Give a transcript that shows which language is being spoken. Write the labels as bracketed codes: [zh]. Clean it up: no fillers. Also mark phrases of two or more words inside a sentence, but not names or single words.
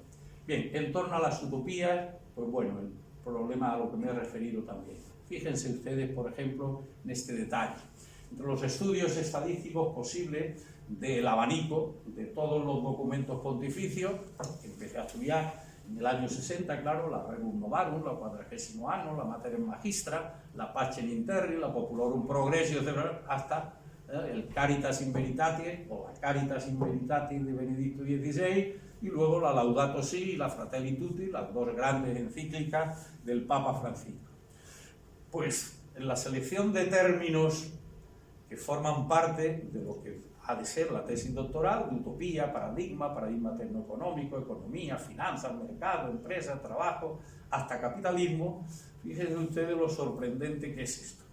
[es] Bien, en torno a las utopías, pues bueno, el problema a lo que me he referido también. Fíjense ustedes, por ejemplo, en este detalle. Entre los estudios estadísticos posibles del abanico de todos los documentos pontificios, que empecé a estudiar en el año 60, claro, la Rerum Novarum, la 40º Anno, la Mater Magistra, la Pacem in Terris, la Populorum Progressio, etc., hasta el Caritas in Veritatis, o la Caritas in Veritatis de Benedicto XVI, y luego la Laudato Si y la Fratelli Tutti, las dos grandes encíclicas del Papa Francisco. Pues en la selección de términos que forman parte de lo que ha de ser la tesis doctoral, de utopía, paradigma tecnoeconómico, economía, finanzas, mercado, empresa, trabajo, hasta capitalismo, fíjense ustedes lo sorprendente que es esto.